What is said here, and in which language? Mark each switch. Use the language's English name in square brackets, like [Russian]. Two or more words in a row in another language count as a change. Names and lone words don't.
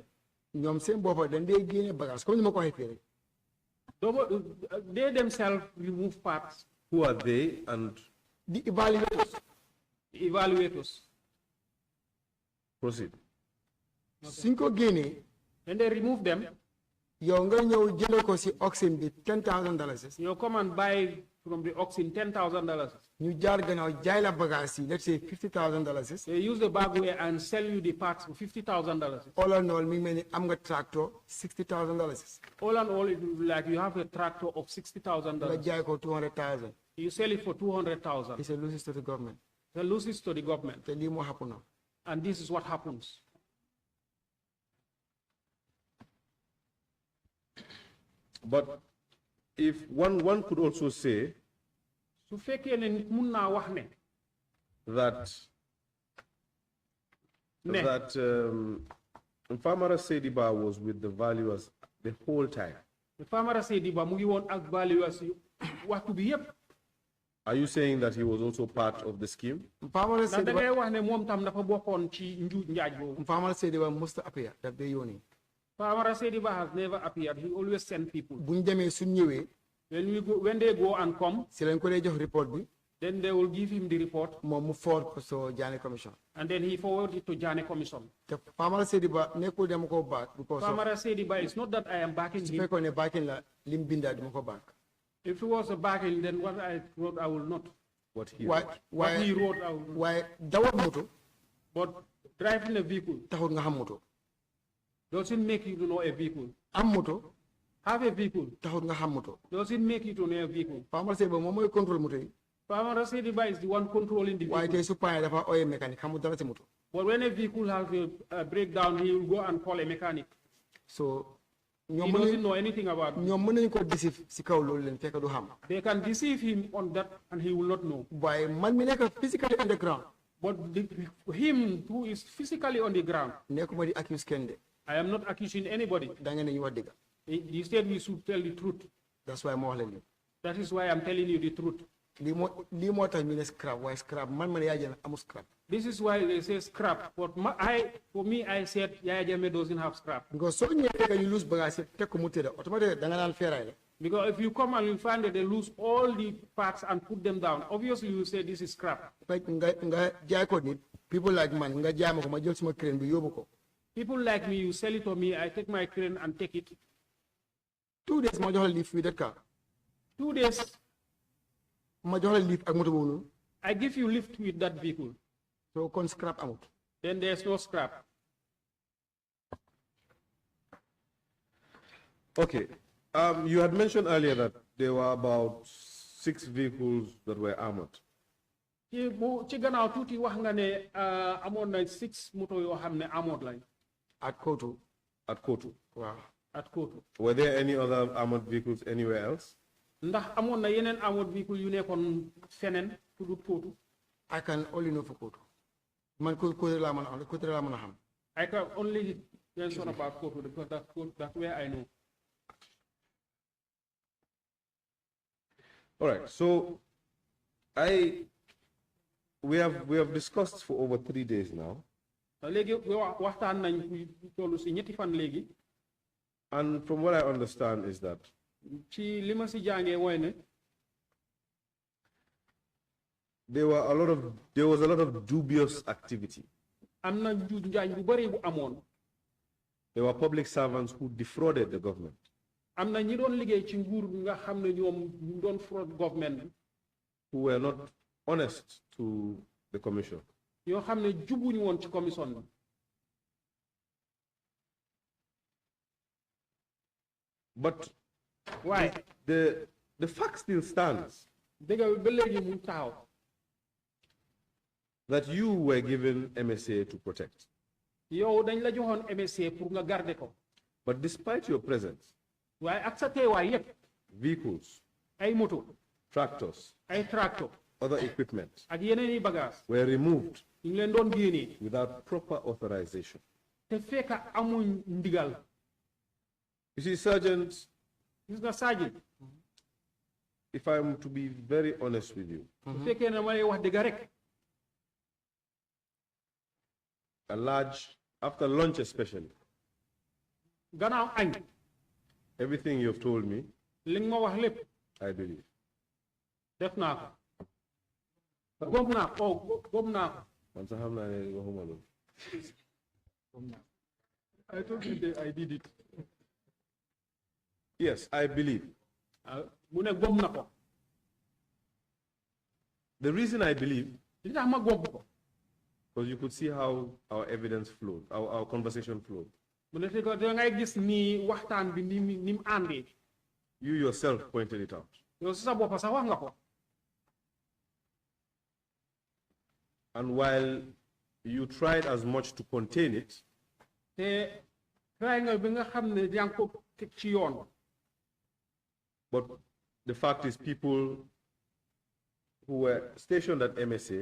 [Wolof] ñoom seen boppa dañ dee génne bagage comme ni ma ko waxee fii rek. [English] They themselves remove parts. Who are they and The evaluators. proceed? [Wolof] suñ ko génnee. [English] When they remove them, [Wolof] yow nga ñëw jënd ko si auction bi $10,000. [English] you come and buy from the auction $10,000. [Wolof] ñu jaar gannaaw jaay la bagage yi [English] let's say [Wolof] $50,000. [English] They use the bagway and sell you the parts for $50,000. all in all [Wolof] mi ngi mel ni am nga tractor $60,000. [English] All in all, it will be like you have a tractor of [Wolof] nga [English] $60,000. [Wolof] jaay ko $200,000. [English] You sell it for $200,000. it's a losses to the government. It loses to the government. [Wolof] te lii moo [English] happen now. And this is what happens. But if one could also say [Wolof] su fekkee ne nit mun naa wax ne [English] that Famara Sediba was with the valuers the whole time. [Wolof] Famara Sediba mu ngi woon ak valuers waxtu bi yépp. [English] Are you saying that he was also part of the scheme? [Wolof] Famara ndax da ngay wax ne moom tam dafa bokkoon ci njuuj njaaj boobu. Famara Sediba [English] must appear [Wolof] daf dee yónni. [English] Famara Sediba has never appeared. He always sent people. [Wolof] buñ demee suñ ñëwee. [English] When they go and come, [Wolof] si lañ ko dee jox report bi. [English] then they will give him the report. [Wolof] moom mu forward ko so Jammeh Commission. [English] And then he forwarded it to Jammeh Commission. [Wolof] te Famara Sediba nekkul dama ko back. [English] because Famara Sediba, it's not that I am backing [Wolof] su [English] him. [Wolof] fekkoon ne backing la lim binda dama ko back. [English] If it was a backing, then what I wrote, I will not. What he Why? What he wrote, I will not. [Wolof] waaye dawal moto. [English] But driving a vehicle [Wolof] taxul nga xam moto. [English] doesn't make you to know a vehicle. [Wolof] am moto. [English] Have a vehicle [Wolof] taxul nga xam moto. [English] doesn't make you to know a vehicle. [Wolof] Famara Sediba moom mooy contrôle moto yi. [English] Famara Sediba is the one controlling the [Wolof] waaye [English] vehicle. [Wolof] tey su paane dafa oye mécanique xamul dara si moto. [English] But when a vehicle has a breakdown, he will go and call a mechanic. so He [Wolof] ñoom [English] doesn't know anything about it. [Wolof] ñoom mën nañu ko deceive si kaw loolu leen fekk du xam. [English] They can deceive him on that and he will not know. [Wolof] waaye man mi nekk [English] physically on the ground. But him who is physically on the ground, [Wolof] nekkuma di accuse kenn de. [English] I am not accusing anybody. [Wolof] da ngeen ne ñu wax dëgg. [English] He said we should tell the truth. that's why [Wolof] ma wax leen lii. [English] That is why I'm telling you the truth. [Wolof] lii moo tax ñu ne scrap waaye scrap man ma ne yaa jël amul scrap. [English] This is why they say scrap. But for me, I said Yaya Jammeh doesn't have scrap. [Wolof] because soo ñëwee fekk ñu lose bagage yëpp teg ko mu tëdda automatique da nga naan feeraay la. [English] Because if you come and you find that they lose all the parts and put them down, obviously you say this is scrap. [Wolof] fekk nga jaay ko nit [English] people like [Wolof] man nga jaay ma ko ma jël suma crane bi yóbbu ko. [English] People like me, you sell it to me, I take my crane and take it. 2 days [Wolof] ma jox la [English] lift with that car. 2 days, [Wolof] Ma jox la lift ak moto boobu noonu. [English] I give you lift with that vehicle. [Wolof] So kon scrap amut. [English] Then there's no scrap. Okay. You had mentioned earlier that there were about 6 vehicles that were armored. [Wolof] ci gannaaw tuuti wax nga ne amoon na 6 moto yoo xam ne armored lañ. [English] At Kotu. At Kotu. Wow. At Kotu. Were there any other armored vehicles anywhere else? [Wolof] Ndax amoon na yeneen [English] armored vehicle [Wolof] yu nekkoon feneen fu dul Kotu. [English] I can only know for Kotu. [Wolof] Man Kotu laa mën a xam. Kotu laa mën a xam. [English] I can only mention about Kotu because that's where I know. All right. So we have discussed for over 3 days now. [Wolof] léegi waxtaan nañ tollu si ñetti fan léegi. [English] And from what I understand is that [Wolof] ci li ma si jàngee mooy ne [English] there was a lot of dubious activity. [Wolof] am na njuuj njaañ bu bëri bu amoon. [English] There were public servants who defrauded the government. [Wolof] am na ñi doon liggéey ci nguur nga xam ne ñoom ñu doon [English] fraud government. Who were not honest to the commission. [Wolof] yoo xam ne jubuñu woon ci commission bi. [English] But [Wolof] waaye [English] the fact still stands [Wolof] dëgg ba léegi mu taxaw. [English] that you were given MSA to protect. [Wolof] yow dañ la joxoon MSA pour nga garder ko. [English] But despite your presence, [Wolof] waaye ak sa teewaay yépp [English] vehicles, [Wolof] ay moto, [English] tractors, [Wolof] ay tracteur, [English] other equipment [Wolof] ak yeneen i bagage [English] were removed [Wolof] ñu ngi leen doon génnee. [English] without proper authorization. [Wolof] te fekk amuñ ndigal. [English] You see, Sergeant, [Wolof] gis nga Sadio. [English] if I'm to be very honest with you, [Wolof] bu fekkee ne ma lay wax dëgg rek. [English] after lunch especially, [Wolof] gannaaw añ. [English] everything you've told me, [Wolof] li nga ma wax lépp. [English] I believe. [Wolof] def naa ko. gom naa ko gom naa ko. Man sax xam naa ne waxuma loolu. [English] I told you that I did it. Yes, I believe. [Wolof] mu ne gom na ko. [English] The reason I believe, [Wolof] li tax ma gom ko. [English] because you could see how our evidence flowed, our conversation flowed. [Wolof] mu ne ko da ngay gis ni waxtaan bi ni mu àndee. [English] You yourself pointed it out. [Wolof] yow si sa bopp sax wax nga ko. [English] And while you tried as much to contain it, [Wolof] te try nga bi nga xam ne yaa ngi ko teg ci yoon. [English] but the fact is people who were stationed at MSA